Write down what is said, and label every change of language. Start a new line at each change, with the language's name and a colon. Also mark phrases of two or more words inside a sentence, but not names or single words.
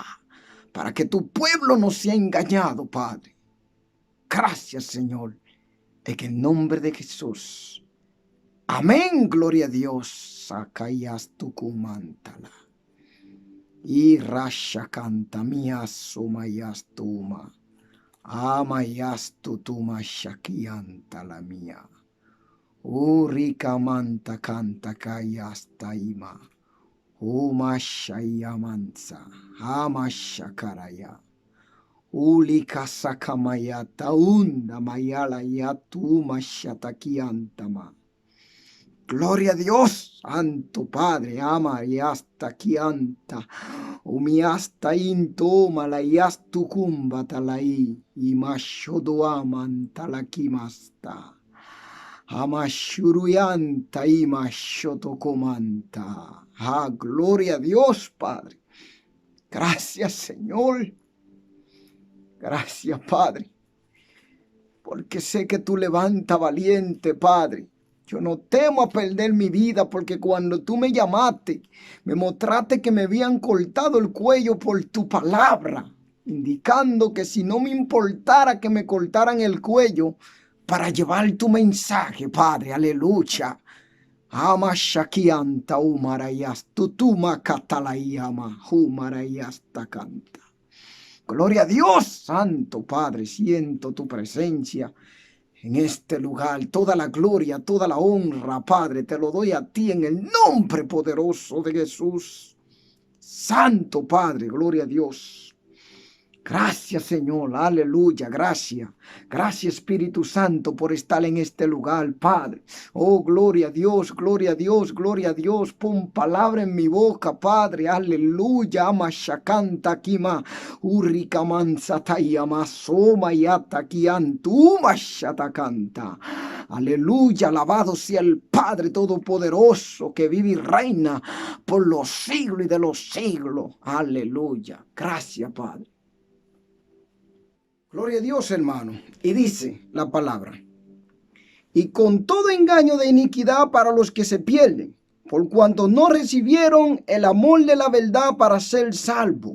Spanish: Para que tu pueblo no sea engañado, Padre. Gracias, Señor, en el nombre de Jesús. Amén, gloria a Dios. Sacayas tu kumantala. Y rasha canta mías sumayas tuma. Amayas tu tuma shakianta la mía. Urika manta canta kayas taima. Umashayamansa. Amashakaraya. Ulika sakamaya taunda mayala yatu mashatakiantama. Gloria a Dios, Santo Padre, ama y hasta kianta. Umiasta into malayastu kumbatalai. Imashodoaman talakimasta. Amashuruyanta imashotokomanta. Ah, gloria a Dios, Padre. Gracias, Señor. Gracias, Padre, porque sé que tú levantas valiente, Padre. Yo no temo a perder mi vida, porque cuando tú me llamaste, me mostraste que me habían cortado el cuello por tu palabra, indicando que si no me importara que me cortaran el cuello para llevar tu mensaje, Padre, aleluya. Ama shakianta umarayas, tutuma katalayama, umarayasta canta. Gloria a Dios, Santo Padre, siento tu presencia en este lugar. Toda la gloria, toda la honra, Padre, te lo doy a ti en el nombre poderoso de Jesús. Santo Padre, gloria a Dios. Gracias, Señor, aleluya, gracias. Gracias, Espíritu Santo, por estar en este lugar, Padre. Oh, gloria a Dios, gloria a Dios, gloria a Dios. Pon palabra en mi boca, Padre, aleluya. Ama shakanta kima, urika mansatayama, soma yata kiantuma shatakanta. Aleluya, alabado sea el Padre Todopoderoso que vive y reina por los siglos y de los siglos. Aleluya, gracias, Padre. Gloria a Dios, hermano. Y dice la palabra: y con todo engaño de iniquidad para los que se pierden, por cuanto no recibieron el amor de la verdad para ser salvos.